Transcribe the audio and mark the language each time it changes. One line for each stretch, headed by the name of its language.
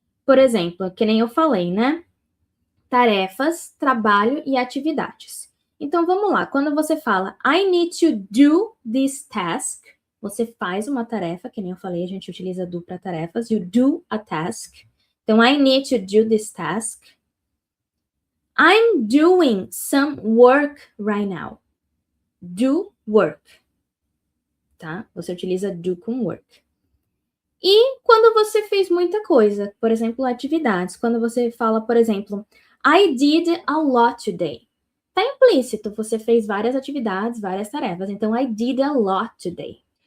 Portuguese: Por exemplo, que nem eu falei, né? Tarefas, trabalho e atividades. Então vamos lá, quando você fala
English: I need to do this task,
Portuguese: você faz uma tarefa, que nem eu falei, a gente utiliza do para tarefas,
English: you do a task. Então, I need to do this task. I'm doing some work right now. Do work. Tá?
Portuguese: Você utiliza do com work. E quando você fez muita coisa, por exemplo, atividades, quando você fala, por exemplo,
English: I did a lot today.
Portuguese: Tá implícito, você fez várias atividades, várias tarefas. Então,
English: I did a lot today.